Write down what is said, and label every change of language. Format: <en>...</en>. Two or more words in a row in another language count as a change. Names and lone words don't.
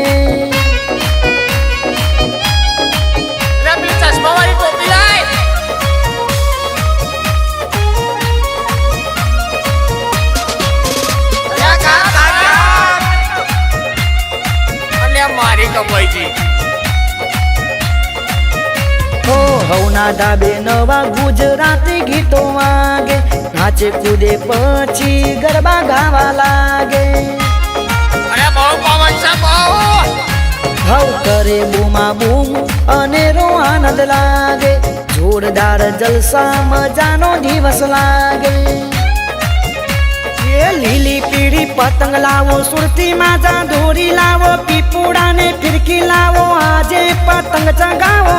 <hi>अरे अपनी चश्मा वाली टोपी लाई अरे कहाँ अरे मारी कबाई जी</hi> <gu>હવના ધાબે નવા ગુજરાતી ગીતો વાગે નાચે નાચે કૂદે પછી ગરબા ગાવા લાગે અરે બહુ પવન છે બહુ હવ કરે બૂમા બૂમ અને રો આનંદ લાગે જોરદાર જલસા મજાનો દિવસ લાગે એ લીલી પીળી પતંગ લાવો સુરતી માજા દોરી લાવો પીપુડા ને ફિરકી લાવો આજે પતંગ ચગાવો</gu>